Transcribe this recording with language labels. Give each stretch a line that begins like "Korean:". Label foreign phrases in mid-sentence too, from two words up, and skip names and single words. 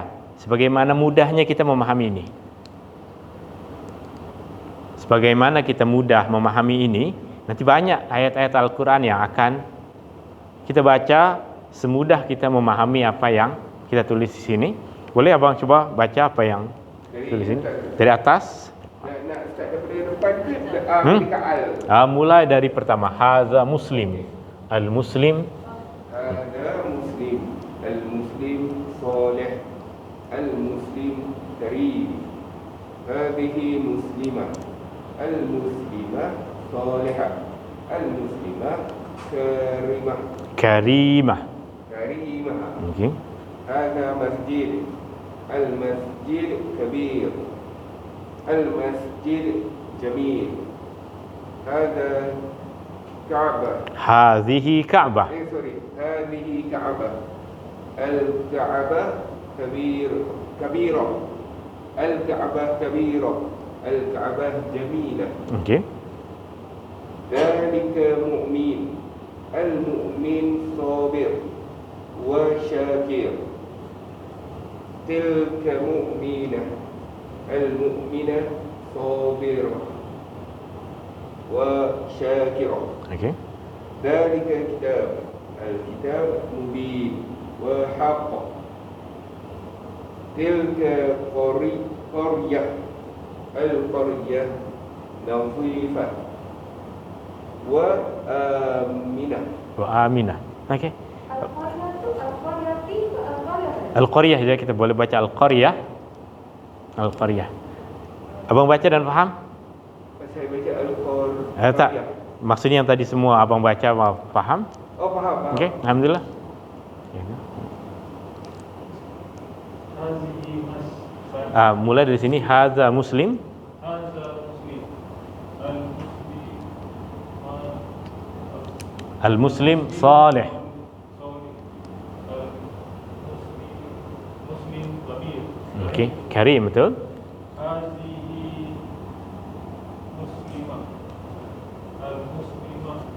Malay: Sebagaimana mudahnya kita memahami ini. Sebagaimana kita mudah memahami ini, nanti banyak ayat-ayat Al-Quran yang akan kita baca semudah kita memahami apa yang kita tulis di sini. Boleh abang coba baca apa yang tulis ini? Dari atas. Nak start daripada depan ke dekat al? Mulai dari pertama.
Arabic: هذا مسلم. المسلم. هذا مسلم. المسلم صالح. المسلم كريم. هذه مسلمة. المسلمة صالحة. المسلمة كريمة. Karimah. Karimah. Okay. هذا مسجد. المسجد كبير. المسجد جميل. هذه كعبة. هذه كعبة. هذه كعبة. الكعبة كبيرة. الكعبة كبيرة. الكعبة جميلة. Okay. ذلك مؤمن. المؤمن صابر وشاكر. تلك مؤمنة. المؤمنة صابرة وشاكرة. Okay. ذلك كتاب. الكتاب مبين وحق. تلك قرية. القرية نظيفة وآمنة. وآمنة. Okay.
Malay: Al-Qaryah tu Al-Qaryah. Al-Qaryah, jadi kita boleh baca Al-Qaryah. Al-Qaryah. Abang baca dan faham? Saya baca Al-Qaryah. Tak. Maksudnya yang tadi semua abang baca faham? Oh, faham. Okey, alhamdulillah.
Arabic: هذه مس.
Malay: Mulai dari sini
Arabic: هذا مسلم. هذا مسلم. المسلم صالح. مسلم كبير.
Malay: Okey, karim betul?
Arabic: هذه مسلمة. Al-muslimah